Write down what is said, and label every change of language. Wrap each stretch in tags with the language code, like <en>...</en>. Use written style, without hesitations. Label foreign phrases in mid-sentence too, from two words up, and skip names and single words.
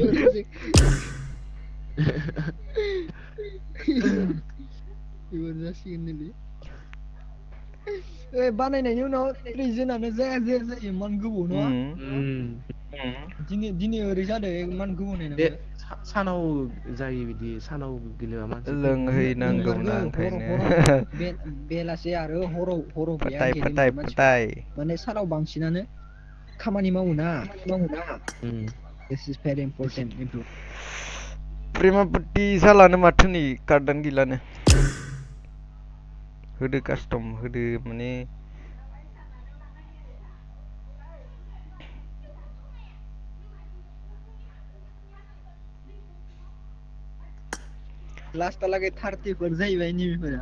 <brx>एबार जासिगोन बानायनायनि उनाव प्रेजेन्टआनो जाया इमान गोबाव नङा दिनै ओरै जादों इमान गोबाव दे नायनांगौ सानाव जायो बिदि सानाव गेलेबा मानसि लोंहैनांगौना ओंखायनो बेलासे आरो हराव गैया फोथाय माने सानाव बांसिनानो खामानि मावोना</brx> <en>This is very important.</en> <brx>प्रेमापट्टि जालानो माथो नै कार्डानो गैलानो होदो कास्टम होदो माने लास्ट लागै 30 फोर जाहैबाय निबिफोरा</brx>